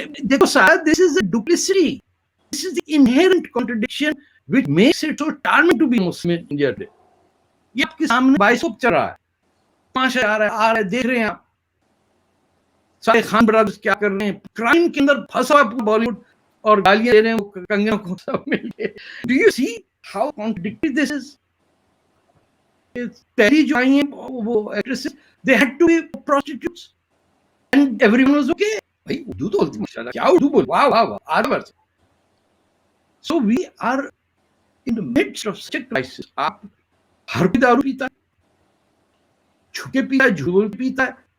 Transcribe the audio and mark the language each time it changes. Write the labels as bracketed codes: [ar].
[ur] دیکھو سر, [en] this is a duplicity. This is the inherent contradiction which makes it so charming to be Muslim in India today. [ur] یہ آپ کے سامنے بائسوپ چل رہا ہے, تماشا آ رہا ہے, دیکھ رہے ہیں آپ سارے خان برادرز کیا کر رہے ہیں, کرائم کے اندر پھنسا ہوا بالی ووڈ اور گالیاں دے رہے ہیں کنگنوں کو سب مل کے. [en] Do you see how contradictory this is? [ur] پہلی جو آئی ہیں وہ actresses, [en] they had to be prostitutes. And everyone was okay. [ur] بھائی اردو تو بولتی ماشاءاللہ, کیا اردو بول, واہ واہ واہ, آدھا برس [en] So we are in the midst of such a crisis. [ur] آپ ہر کوئی دارو پیتا ہے, چھپ کے پیتا ہے, جھوٹ بول کے پیتا ہے.